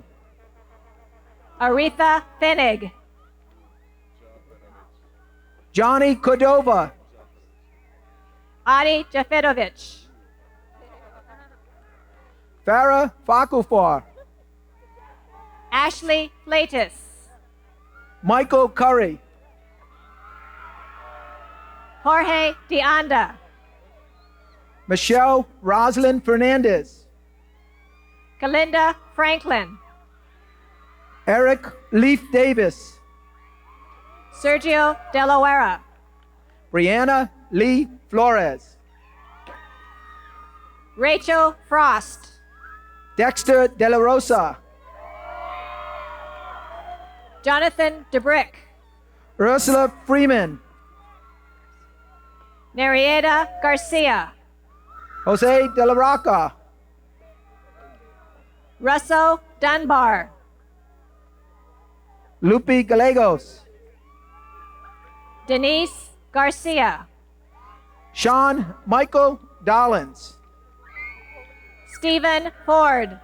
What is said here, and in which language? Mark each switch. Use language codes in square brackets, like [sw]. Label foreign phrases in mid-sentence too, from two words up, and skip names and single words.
[en] Aretha Fenig. Johnny Cordova. Adi Jafedovich. Farah Fakufar. Ashley Flatus. Michael Curry. Jorge De Anda. Michelle Roslyn Fernandez. Kalinda Franklin. Eric Leaf Davis. Sergio De La Huera. Brianna Lee Flores. Rachel Frost. Dexter De La Rosa. Jonathan DeBrick. Ursula Freeman. Nerieda Garcia. Jose De La Roca. Russo Dunbar. Lupe Gallegos. Denise Garcia. Sean Michael Dollins. Stephen Ford.